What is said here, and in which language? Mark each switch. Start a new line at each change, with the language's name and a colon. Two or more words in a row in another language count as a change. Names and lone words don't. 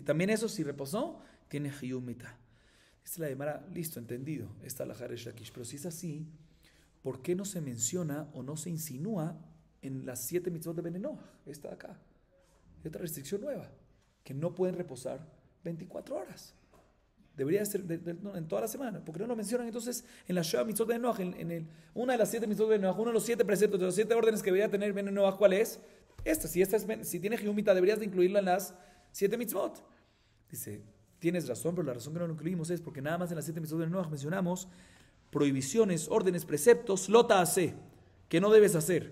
Spanish: También eso, si reposó, tiene
Hebrew: חיוב מיתה.
Spanish: Dice la Gemara, listo, entendido, está la Haresh Lakish, pero si es así, ¿por qué no se menciona o no se insinúa en las 7 mitzvot de Ben Noach? Está acá. Hay otra restricción nueva, que no pueden reposar 24 horas. Debería ser en toda la semana. ¿Por qué no lo mencionan entonces en la
Hebrew: שבע מצוות
Spanish: de Ben Noach? Una de las 7 mitzvot de Ben Noach, uno de los 7 preceptos, de los 7 órdenes que debería tener Ben Noach, ¿cuál es? Si tiene
Hebrew: חיוב מיתה,
Spanish: deberías de incluirlo en las 7 mitzvot. Dice, tienes razón, pero la razón que no lo incluimos es porque nada más en las 7 mitzvot de Ben Noach mencionamos prohibiciones, órdenes, preceptos,
Hebrew: לא תעשה,
Spanish: que no debes hacer.